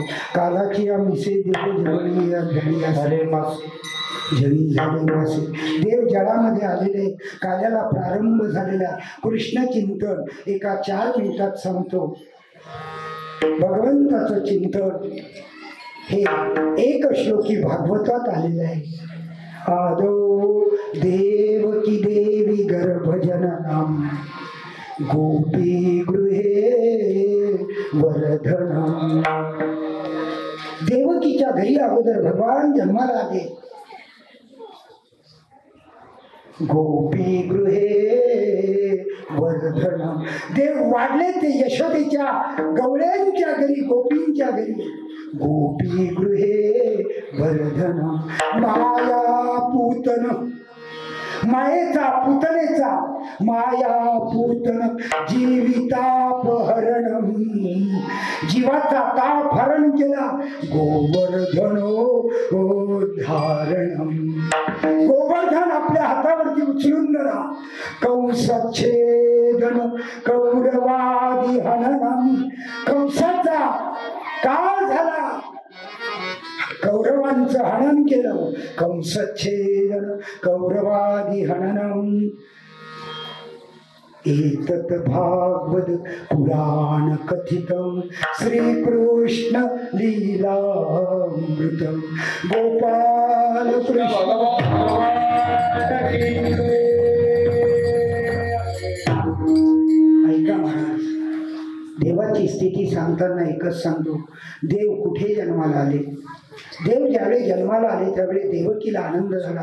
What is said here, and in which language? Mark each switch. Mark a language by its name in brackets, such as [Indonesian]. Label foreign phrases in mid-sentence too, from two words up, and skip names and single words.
[Marathi] कालाची या मिसे देव जवळी या घडी असे जळी झाले मासे. देव जळामध्ये आलेले, काल्याला प्रारंभ झालेला कृष्ण चिंतन एका 4 मिनिटात सांगतो. भगवंताचं चिंतन हे एक श्लोकी भागवतात आलेलं आहे. [Sanskrit] आदो देवकी देवी गर्भजननम गोपी गृहे वर्धनम. [Marathi] देवकीच्या घरी अगोदर भगवान जन्माला आले. [Sanskrit] गोपी गृहे वर्धनम. [Marathi] देव वाढले ते यशोदेच्या गवळ्यांच्या घरी, गोपींच्या घरी. [Sanskrit] गोपी गृहे वर्धनम. माया पूतन, [Marathi] मायेचा पुतनेचा [Sanskrit] माया पूतन जीवितापहरणम. [Marathi] जीवाचा ताप हरण केला. [Sanskrit] गोवर्धनो धारणम. [Marathi] गोवर्धन आपल्या हातावरती उचलून धरा. [Sanskrit] कंसच्छेदन कौरवादी हननम. [Marathi] कंसाचा काळ झाला, कौरवांचं हनन केलं. [Sanskrit] कंसच्छेदन कौरवादी हननम. एतत् भागवत पुराण कथितम श्रीकृष्ण लीलामृतम. [Marathi] गोपाल कृष्ण. ऐका महाराज, देवाची स्थिती सांगताना एकच सांगतो. देव कुठे जन्माला आले? देव ज्यावेळी जन्माला आले त्यावेळी देवकीला आनंद झाला.